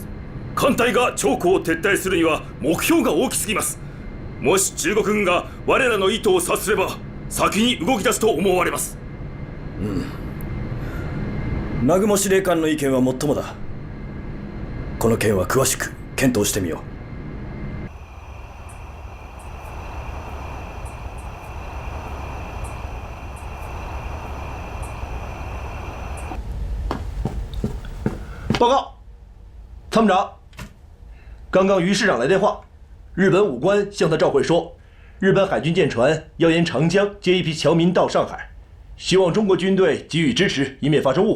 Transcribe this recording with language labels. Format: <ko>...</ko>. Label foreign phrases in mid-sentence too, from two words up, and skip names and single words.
<ja>艦隊が長江を撤退するには目標が大きすぎます。もし中国軍が我らの意図を察すれば先に動き出すと思われます。南雲司令官の意見はもっともだ。この件は詳しく検討してみよう。</ja> <zh>报告，参谋长，刚刚于市长来电话，日本武官向他照会说，日本海军舰船要沿长江接一批侨民到上海，希望中国军队给予支持，以免发生误会。</zh>